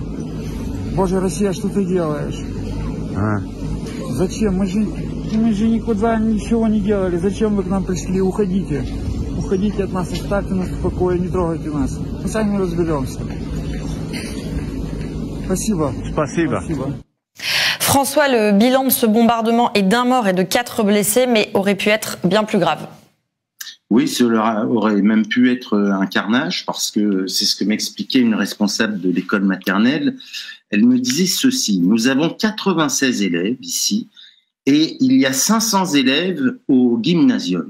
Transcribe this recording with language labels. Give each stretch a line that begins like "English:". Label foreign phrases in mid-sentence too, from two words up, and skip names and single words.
Russian: Боже, Россия, что ты делаешь? Зачем? Мы же никуда ничего не делали. Зачем вы к нам пришли? Уходите. Уходите от нас, оставьте нас в покое, не трогайте нас. Мы сами разберемся. Spasibo.
French: François, le bilan de ce bombardement est d'1 mort et de 4 blessés, mais aurait pu être bien plus grave. Oui, cela aurait même pu être un carnage, parce que c'est ce que m'expliquait une responsable de l'école maternelle. Elle me disait ceci: nous avons 96 élèves ici, et il y a 500 élèves au gymnasium.